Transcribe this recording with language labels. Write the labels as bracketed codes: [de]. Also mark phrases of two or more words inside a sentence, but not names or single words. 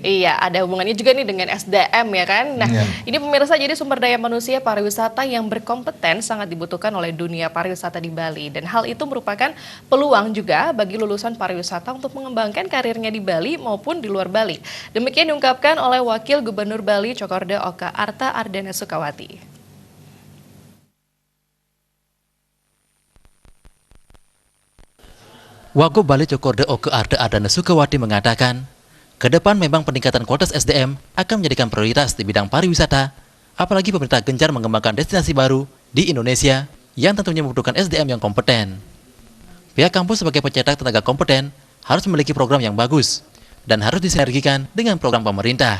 [id] Iya, ada hubungannya juga nih dengan SDM ya kan. Nah, ini pemirsa, jadi sumber daya manusia pariwisata yang berkompeten sangat dibutuhkan oleh dunia pariwisata di Bali. Dan hal itu merupakan peluang juga bagi lulusan pariwisata untuk mengembangkan karirnya di Bali maupun di luar Bali. Demikian diungkapkan oleh Wakil Gubernur Bali Cokorda Oka Arta Ardana Sukawati. Wagub Bali Cokorda Oka Arta Ardana Sukawati mengatakan, ke depan memang peningkatan kualitas SDM akan menjadikan prioritas di bidang pariwisata, apalagi pemerintah gencar mengembangkan destinasi baru di Indonesia yang tentunya membutuhkan SDM yang kompeten. Pihak kampus sebagai pencetak tenaga kompeten harus memiliki program yang bagus dan harus disinergikan dengan program pemerintah.